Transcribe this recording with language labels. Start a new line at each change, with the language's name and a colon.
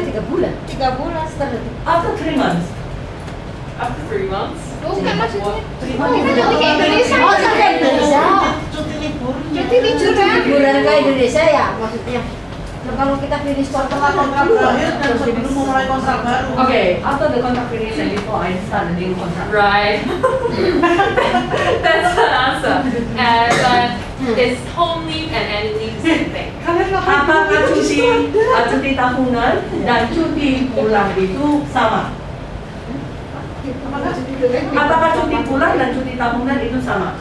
Indonesian: 3 bulan. 3 bulan setelah itu.
English: After 3 months. After 3 months?
Indonesian: Bukan maksudnya. Oh, Kita nanti ke Indonesia. Oh, sampai Indonesia. Cuti libur. Cuti liburan. Liburan ke Indonesia ya maksudnya. Nah, kalau kita finish Setelah kontrak berakhir dan sebelum memulai kontrak baru.
English: Okay, after the contract finish and before I start the new contract. Right. That's the answer. And is home leave and annual leave the same thing?
Indonesian: Apakah cuti tahunan dan cuti pulang itu sama? Apakah cuti pulang dan cuti tahunan itu sama?